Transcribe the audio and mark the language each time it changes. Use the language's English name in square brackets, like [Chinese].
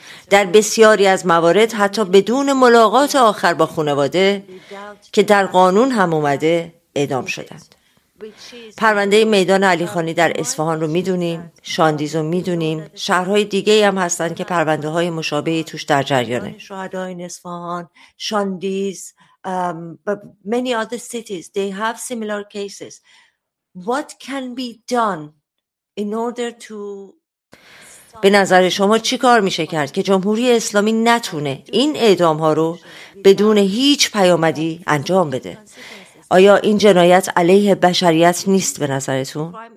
[Persian] در بسیاری از موارد حتی بدون ملاقات آخر با خانواده که در قانون هم اومده اعدام شدند. پرونده میدان علی خانی در اصفهان رو میدونیم، شاندیز رو میدونیم، شهرهای دیگه هم هستن که پرونده های مشابهی توش در جریانه. شهدای اصفهان، شاندیز، [English] many other cities, they have similar cases. What can be done in order to... [Persian] به نظر شما چی کار میشه کرد که جمهوری اسلامی نتونه این اعدام ها رو بدون هیچ پیامدی انجام بده؟ آیا این جنایت علیه بشریت نیست به نظرتون؟